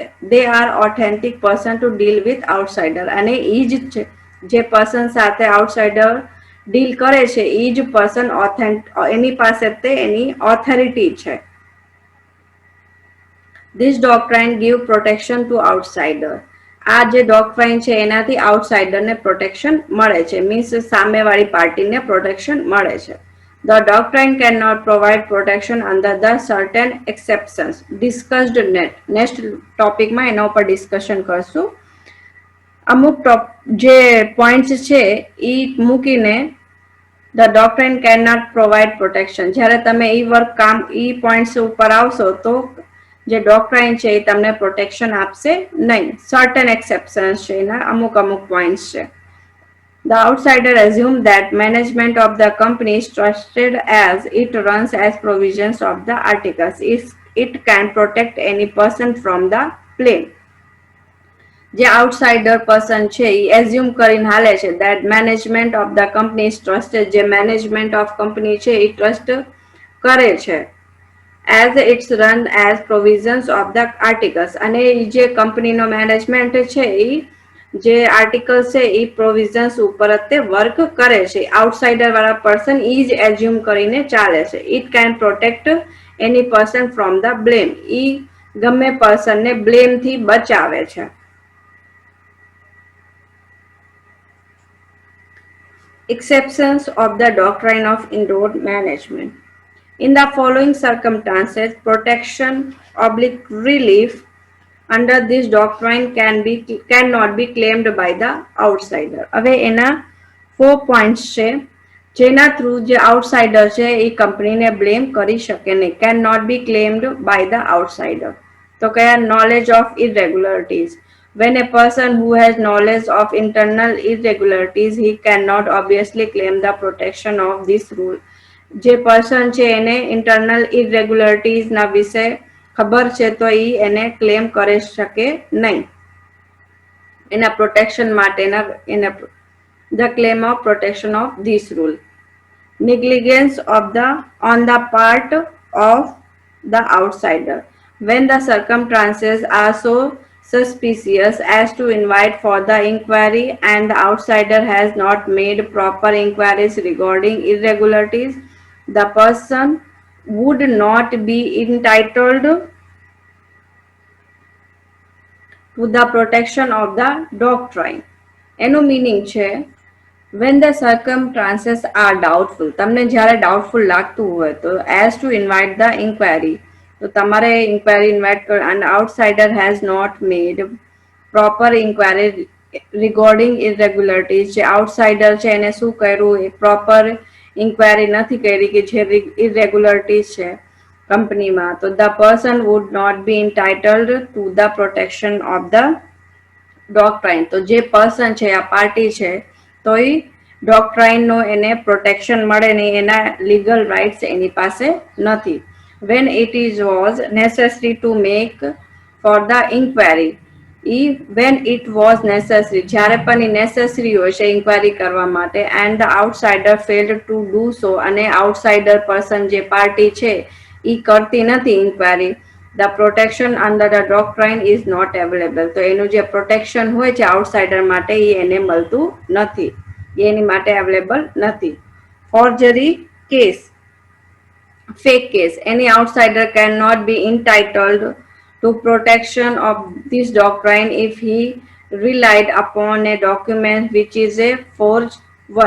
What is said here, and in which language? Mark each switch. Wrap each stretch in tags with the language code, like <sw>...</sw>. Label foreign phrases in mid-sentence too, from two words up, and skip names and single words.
<en>They are authentic person to deal with outsider</en> <gu>અને એ જ છે જે પર્સન સાથે આઉટસાઇડર ડીલ કરે છે એ જ પર્સન એની પાસે તે એની ઓથોરિટી છે.</gu> <en>This doctrine give protection to outsider.</en> <gu>આ જે ડોક્ટ્રાઇન છે એનાથી આઉટસાઇડરને પ્રોટેક્શન મળે છે, મીન્સ સામેવાળી પાર્ટીને પ્રોટેક્શન મળે છે.</gu> <en>The doctrine cannot provide protection under the certain exceptions discussed next topic</en> <gu>માં એના ઉપર ડિસ્કશન કરશું. અમુક જે પોઈન્ટ્સ છે એ મૂકીને</gu> <en>the doctrine cannot provide protection.</en> <gu>જ્યારે તમે ઈ પોઈન્ટ્સ ઉપર આવશો તો જે ડોક્ટ્રાઇન છે એ તમને પ્રોટેક્શન આપશે નહીં.</gu> <en>certain exceptions</en> <gu>છે એના અમુક પોઈન્ટ્સ છે.</gu> <en>The outsider assumes that management of the company is trusted as it runs as provisions of the articles. It can protect any person from the blame.</en> <gu>જે આઉટસાઇડર પર્સન છે એ એઝ્યુમ કરીને હાલે છે</gu> <en>that management of the company is trusted.</en> <gu>જે</gu> <en>management of company</en> <gu>છે એ ટ્રસ્ટ કરે છે</gu> <en>as it's run as provisions of the articles.</en> <gu>અને જે કંપનીનો મેનેજમેન્ટ છે એ જે આર્ટિકલ છે એ પ્રોવિઝન્સ ઉપર તે વર્ક કરે છે. આઉટસાઇડર વાળા પર્સન એ જ એઝ્યુમ કરીને ચાલે છે.</gu> <en>It can protect any person from the blame.</en> <gu>એ ગમે પર્સનને બ્લેમ થી બચાવે છે.</gu> <en>Exceptions of the doctrine of indoor management. In the following circumstances, protection / relief under this doctrine cannot be claimed by the outsider.</en> <gu>હવે એના 4 points છે જેના થ્રુ જે આઉટસાઇડર છે એ કંપનીને બ્લેમ કરી શકે નહીં.</gu> <en>Can not be claimed by the outsider.</en> <gu>તો કયા?</gu> <en>knowledge of irregularities. When a person who has knowledge of internal irregularities, he cannot obviously claim the protection of this rule.</en> <gu>જે પર્સન છે એને</gu> <en>internal irregularities</en> <gu>ના વિશે ખબર છે તો એને ક્લેમ કરી શકે નહીં. એના પ્રોટેક્શન માટેના એને</gu> <en>the claim of protection of this rule. Negligence of on the part of the outsider. When the circumstances are so suspicious as to invite for the inquiry and the outsider has not made proper inquiries regarding irregularities, the person would not be entitled to the protection of the doctrine.</en> <gu>એનું મીનિંગ છે</gu> <en>when the circumstances are doubtful.</en> <gu>તમને જ્યારે ડાઉટફુલ લાગતું હોય તો</gu> <en>as to invite the inquiry,</en> <gu>તો તમારે ઇન્ક્વાયરી ઇન્વાઇટ કરો</gu> <en>and outsider has not made proper inquiry regarding irregularities.</en> <gu>જે આઉટસાઇડર છે એને શું કર્યું? એ</gu> <en>proper inquiry</en> <gu>નથી કરી કે જે ઇરેગ્યુલરિટીઝ છે કંપનીમાં, તો</gu> <en>the person would not be entitled to the protection of the doctrine.</en> <gu>તો જે પર્સન છે આ પાર્ટી છે તો એ ડોક્ટ્રાઇનનો એને પ્રોટેક્શન મળે નહીં, એના</gu> <en>legal rights</en> <gu>એની પાસે નથી.</gu> <en>when it was necessary to make for the inquiry. when it was necessary,</en> <gu>જ્યારે પણ એ નેસેસરી હોય છે ઇન્ક્વાયરી કરવા માટે,</gu> <en>and the outsider failed to do so,</en> <gu>અને આઉટસાઇડર પર્સન જે પાર્ટી છે એ કરતી નથી ઇન્ક્વાયરી,</gu> <en>The protection under the doctrine is not available.</en> <gu>તો એનું જે પ્રોટેક્શન હોય છે આઉટસાઇડર માટે એ એને મળતું નથી, એની માટે અવેલેબલ નથી.</gu> <en>forgery case, fake case, any outsider cannot be entitled to protection of this doctrine if he relied upon a document which is a forged one.</en>